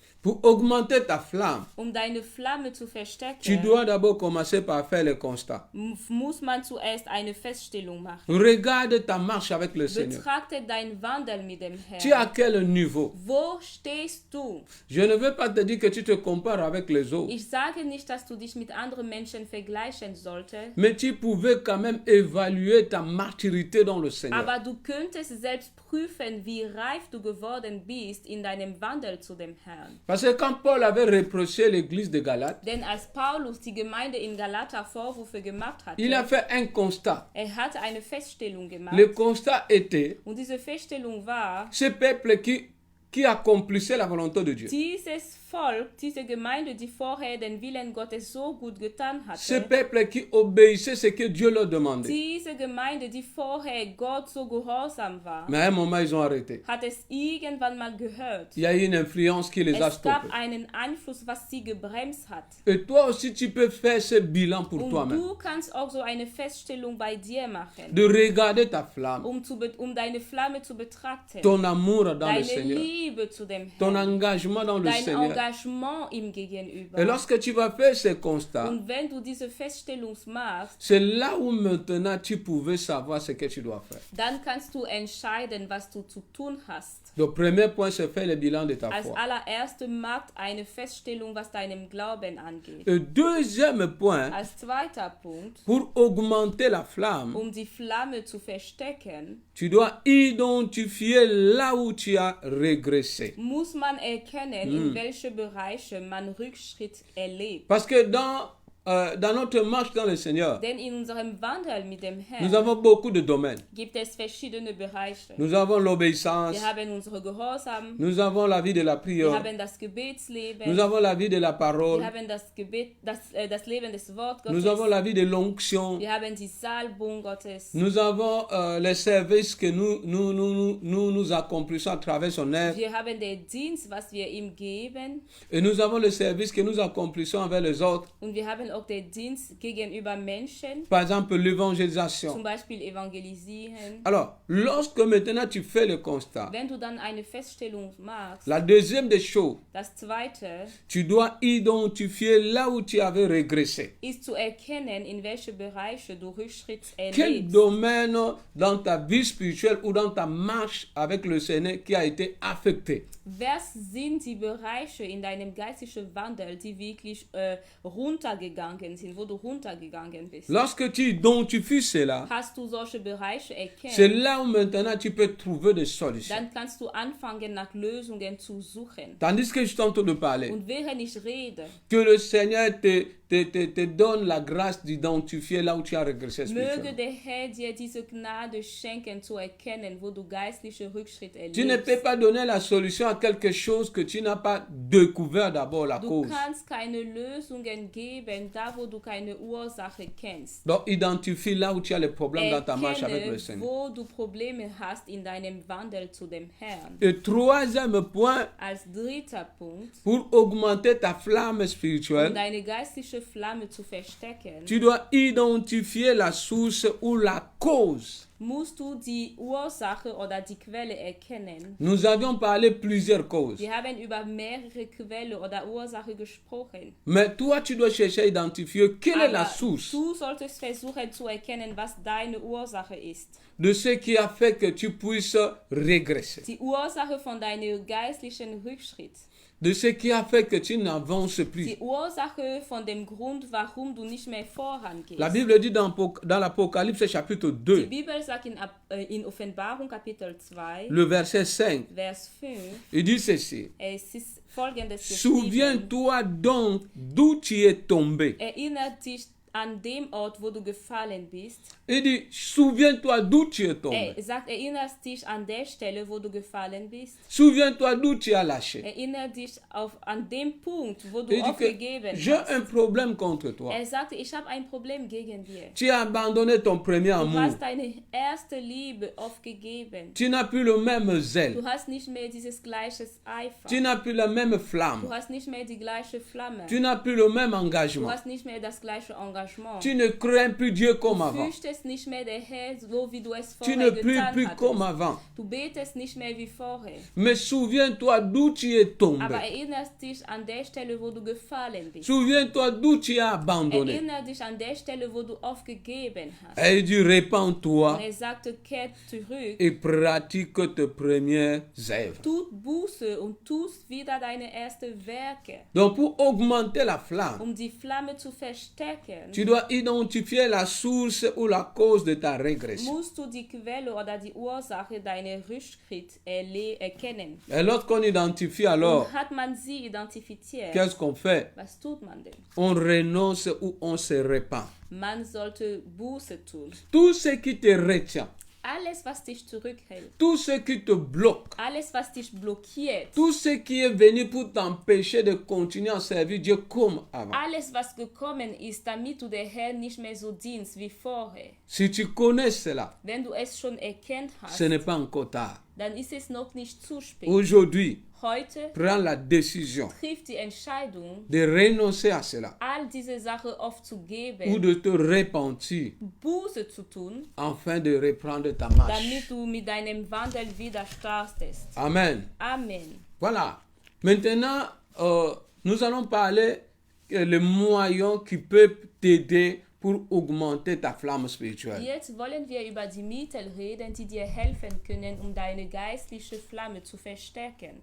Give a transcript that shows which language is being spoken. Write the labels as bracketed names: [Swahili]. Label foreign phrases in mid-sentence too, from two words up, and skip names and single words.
[French] Pour augmenter ta flamme, [German] Deine Flamme zu [French] tu [German] verstärken, [French] dois d'abord commencer par faire le constat. [German] muss man zuerst eine Feststellung machen. [French] Regarde ta marche avec le Seigneur. [German] Betrachte deinen Wandel mit dem [French] Tu es à [German] Herrn. [French] quel niveau? [German] Wo stehst du? [French] Je ne veux pas te dire que tu te compares avec les autres, [German] Ich sage nicht, dass du dich mit anderen Menschen vergleichen solltest, [French] mais tu pouvais quand même évaluer ta maturité dans le Seigneur. [German] aber du könntest selbst prüfen, wie reif du geworden bist in deinem Wandel zu dem Herrn. [French] Parce que quand Paul avait reproché l'église de Galate, [German] Denn als Paulus die Gemeinde in Galata Vorwürfe gemacht hatte, [French] il a fait un constat. [German] hat eine Feststellung gemacht. [French] Le constat était [German] Und diese Feststellung war, [French] ce peuple qui accomplissait la volonté de Dieu. [German] dieses Volk, diese Gemeinde, die vorher den Willen Gottes so gut getan [French] Ce [German] hatte, [French] peuple qui obéissait ce que Dieu leur demandait. [German] diese Gemeinde, die vorher Gott so gehorsam war, [French] Mais à un moment, ils ont arrêté. [German] hat es irgendwann mal gehört. [French] Il y a eu une influence qui les a [German] Es gab [French] stoppés. [German] einen Einfluss, was sie gebremst hat. [French] Et toi aussi, tu peux faire ce bilan pour [German] Und [French] toi-même. [German] du kannst auch so eine Feststellung bei dir machen, [French] De regarder ta flamme, [German] um deine Flamme zu betrachten, [French] ton amour dans le [German] deine [French] Seigneur, [German] Liebe zu dem [French] ton [German] Herrn, [French] engagement dans le [German] dein [French] Seigneur. [German] Engagement ihm gegenüber. [French] Et lorsque tu vas faire ce constat, [German] Und wenn du diese Feststellung machst, [French] c'est là où maintenant tu pouvais savoir ce que tu dois faire. [German] dann kannst du entscheiden, was du zu tun hast. [French] Le premier point, c'est faire le bilan de ta [German] Als [French] foi. [German] allererste macht eine Feststellung, was deinem Glauben angeht. [French] Le deuxième point, [German] Als zweiter Punkt, [French] pour augmenter la flamme, [German] die Flamme zu verstecken, [French] tu dois identifier là où tu as régressé. [German] muss man erkennen, in welche Bereiche man Rückschritt erlebt. [French] Parce que dans notre marche dans le Seigneur, [German] Denn in unserem Wandel mit dem [French] nous [German] Herrn [French] avons beaucoup de domaines. [German] gibt es verschiedene Bereiche. [French] Nous avons l'obéissance, [German] Wir haben unsere Gehorsam, [French] nous avons la vie de la [German] wir [French] prière, [German] haben das Gebetsleben, [French] nous avons la vie de la [German] wir [French] parole, [German] haben das Gebet, das Leben des Wortgottes, [French] nous avons la vie de l'onction, [German] wir haben die Salbung Gottes, [French] nous avons les services que nous accomplissons à travers son œuvre, [German] wir haben den Dienst, was wir ihm geben, [French] et nous avons les services que nous accomplissons envers les autres. [German] und wir haben auch den Dienst gegenüber Menschen, [French] Par exemple, [German] zum [French] l'évangélisation. [German] Beispiel evangelisieren. [French] Alors, lorsque maintenant tu fais le constat, [German] Wenn du dann eine Feststellung machst, [French] la deuxième des choses, [German] das zweite [French] tu dois identifier là où tu avais régressé. [German] ist zu erkennen, in welche Bereiche du Rückschritt [French] Quel [German] erlebst. [French] domaine dans ta vie spirituelle ou dans ta marche avec le Seigneur qui a été affecté? [German] Was sind die Bereiche in deinem geistlichen Wandel, die wirklich runtergegangen sind, wo du runtergegangen bist? [French] Lorsque tu identifies cela, [German] Hast du solche Bereiche [French] c'est [German] erkannt, [French] là où maintenant tu peux trouver des solutions. [German] dann kannst du anfangen, nach Lösungen zu suchen. [French] Tandis que je suis en train de parler, [German] Und während ich rede, [French] que le Seigneur te donne la grâce d'identifier là où tu as régressé [German] möge [French] spirituellement. [German] der Herr dir diese Gnade schenken, zu erkennen, wo du geistliche Rückschritt [French] Tu ne peux [German] erlebst. [French] pas donner la solution à quelque chose que tu n'as pas découvert d'abord la [German] Du [French] cause. [German] kannst keine Lösungen geben, da wo du keine Ursache kennst. [French] Donc identifie là où tu as les problèmes dans ta marche avec le [German] Erkenne, [French] Seigneur. [German] wo du Probleme hast in deinem Wandel zu dem Herrn. [French] Et troisième point, [German] Als dritter Punkt, [French] pour augmenter ta flamme spirituelle, [German] deine geistliche Flamme zu verstecken, [French] tu dois identifier la source ou la cause. [German] musst du die Ursache oder die Quelle erkennen. [French] Nous avions parlé plusieurs causes. [German] Wir haben über mehrere Quellen oder Ursache gesprochen. [French] Mais toi, tu dois chercher à identifier quelle est la [German] Aber [French] source [German] du solltest versuchen zu erkennen, was deine Ursache ist. [French] de ce qui a fait que tu puisses régresser. [German] Die Ursache von deinem geistlichen Rückschritt. [French] De ce qui a fait que tu n'avances plus. [German] Die Ursache von dem Grund, warum du nicht mehr vorangehst. [French] La Bible dit dans l'Apocalypse chapitre [German] Die [French] 2, [German] Bibel sagt in Offenbarung Kapitel 2, [French] le verset 5, [German] Vers 5, [French] il dit ceci. [German] es ist folgendes geschrieben. [French] Souviens-toi donc d'où tu es tombé. [German] Erinnert dich an dem Ort, wo du gefallen bist. [French] Il dit, souviens-toi d'où tu es tombé. [German] Er sagt, erinnerst dich an der Stelle, wo du gefallen bist. [French] Souviens-toi d'où tu as lâché. [German] Erinnere dich an dem Punkt, wo du [French] Il dit que [German] aufgegeben [French] j'ai [German] hast. [French] un problème contre toi. [German] Er sagte, ich habe ein Problem gegen dir. [French] Tu as abandonné ton premier [German] Du [French] amour. [German] hast deine erste Liebe aufgegeben. [French] Tu n'as plus le même zèle. [German] Du hast nicht mehr dieses gleiche Eifer. [French] Tu n'as plus la même [German] Du [French] flamme. [German] hast nicht mehr die gleiche Flamme. [French] Tu n'as plus le même [German] Du [French] engagement. [German] hast nicht mehr das gleiche Engagement. [French] Tu ne crains plus Dieu comme [German] Du [French] avant. [German] fürchtest nicht mehr der Herr, so wie du es [French] Tu [German] vorher [French] ne pries [German] getan [French] plus comme [German] hattest. [French] avant. [German] Du betest nicht mehr wie vorher. [French] Mais souviens-toi d'où tu es [German] Aber [French] tombé. [German] erinnerst dich an der Stelle, wo du gefallen bist. [French] Souviens-toi d'où tu as abandonné. [German] Erinnere dich an der Stelle, wo du aufgegeben hast. [French] Et il dit, [German] Und [French] répands-toi [German] er sagte, kehrt zurück, [French] et pratique tes premières œuvres. [German] tut Buße und tust wieder deine ersten Werke, [French] Donc pour augmenter la flamme, [German] um die Flamme zu verstärken. [French] tu dois identifier la source ou la cause de ta régression. [German] Musst du die Quelle oder die Ursache deiner Rückschritt erkennen. [French] Et lorsqu'on identifie alors, [German] Und hat man sie identifiziert, [French] qu'est-ce qu'on fait? [German] was tut man denn? [French] On renonce ou on se répand. [German] Man sollte Buße tun. [French] Tout ce qui te retient, [German] Alles, was dich zurückhält, [French] tout ce qui te bloque, [German] alles, was dich blockiert, [French] tout ce qui est venu pour t'empêcher de continuer à servir Dieu comme avant. [German] alles, was gekommen ist, damit du der Herr nicht mehr so dienst wie vorher. [French] Si tu connais cela, [German] Wenn du es schon erkannt hast, [French] ce n'est pas encore tard. [German] dann ist es noch nicht zu spät. [French] Aujourd'hui, [German] Heute [French] prends la décision [German] trifft die Entscheidung, [French] de renoncer à cela [German] all diese Sachen [French] ou [German] aufzugeben, [French] de te repentir [German] Buße zu tun, [French] afin de reprendre ta marche. [German] damit du mit deinem Wandel wieder startest. [French] Amen. [German] Amen. [French] Voilà. Maintenant, nous allons parler les moyens qui peuvent t'aider pour augmenter ta flamme spirituelle. [German] Jetzt wollen wir über die Mittel reden, die dir helfen können, um deine geistliche Flamme zu verstärken.